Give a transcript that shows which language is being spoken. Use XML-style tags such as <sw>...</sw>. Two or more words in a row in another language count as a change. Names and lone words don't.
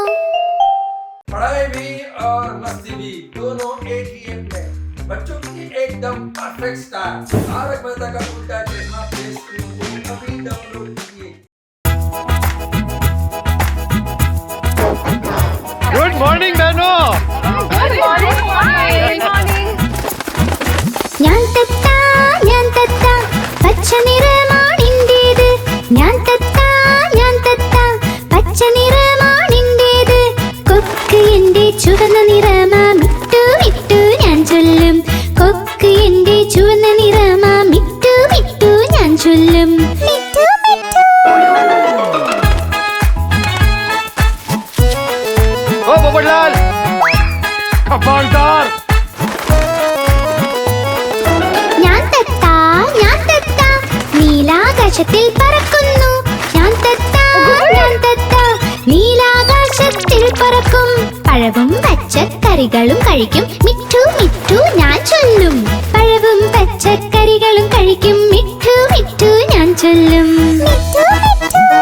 <hi>पढ़ाई भी और मस्ती भी दोनों एक ही ऐप में। बच्चों की एकदम परफेक्ट स्टाइल। तारक मेहता का उल्टा चश्मा प्ले स्टोर से अभी डाउनलोड कीजिए।</hi> <en>good morning</en> <hi>बहनों।</hi> <en>Good morning.</en> <ml>ഞാൻ തത്ത പച്ച നിറമാണിന്റേത് ഞാൻ തത്ത പച്ച നിറമാണിന്റേത് കൊക്ക് എന്റെ ചുവന്ന നിറമാ മിട്ടു മിട്ടു ഞാൻ ചൊല്ലും കൊക്ക് എന്റെ ചുവന്ന നിറമാ മിട്ടു മിട്ടു ഞാൻ ചൊല്ലും മിട്ടു മിട്ടു</ml> <hi>ओ पोपटलाल खबरदार।</hi> <ml>ഞാൻ തത്ത നീലാകാശത്തിൽ പറക്കുന്നു ഞാൻ തത്ത നീലാകാശത്തിൽ പറക്കും പഴവും പച്ചക്കറികളും കഴിക്കും മിട്ടു മിട്ടു ഞാൻ ചൊല്ലും പഴവും പച്ചക്കറികളും കഴിക്കും മിട്ടു മിട്ടു ഞാൻ ചൊല്ലും മിട്ടു മിട്ടു</ml>